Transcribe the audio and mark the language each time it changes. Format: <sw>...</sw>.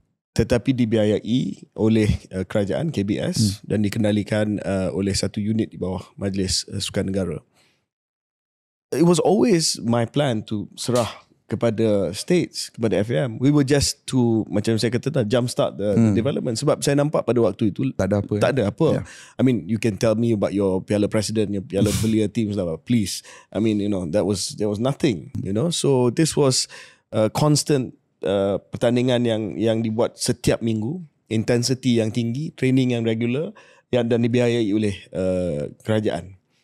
<ms>Tetapi dibiayai oleh kerajaan KBS dan dikendalikan oleh satu unit di bawah Majlis Sukan Negara.</ms> <en>It was always my plan to</en> <ms>serah kepada</ms> <en>states,</en> <ms>kepada</ms> <en>FAM. We were just to,</en> <ms>macam saya kata,</ms> <en>jump start the development.</en> <ms>Sebab saya nampak pada waktu itu tak ada apa. Yeah.</ms> <en>I mean, you can tell me about your Piala Presiden, your Piala Belia teams lah, please. I mean, there was nothing. So this was constant</en> <ms>pertandingan yang dibuat setiap minggu, intensity yang tinggi, training yang regular, dan dibiayai oleh kerajaan.</ms>